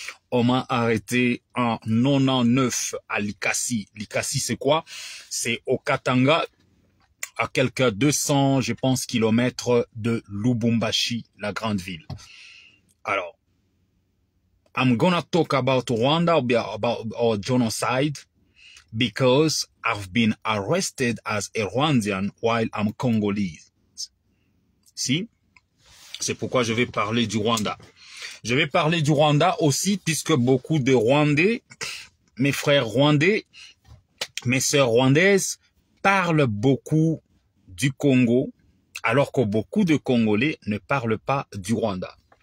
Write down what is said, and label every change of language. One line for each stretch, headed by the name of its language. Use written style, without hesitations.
French: On m'a arrêté en 99 à Likasi. Likasi, c'est quoi? C'est au Katanga, à quelques 200, je pense, kilomètres de Lubumbashi, la grande ville. Alors,
English: I'm gonna talk about Rwanda, about genocide, because I've been arrested as a Rwandan while I'm Congolese.
French: Si? C'est pourquoi je vais parler du Rwanda. Je vais parler du Rwanda aussi puisque beaucoup de Rwandais, mes frères rwandais, mes sœurs rwandaises parlent beaucoup du Congo, alors que beaucoup de Congolais ne parlent pas du Rwanda.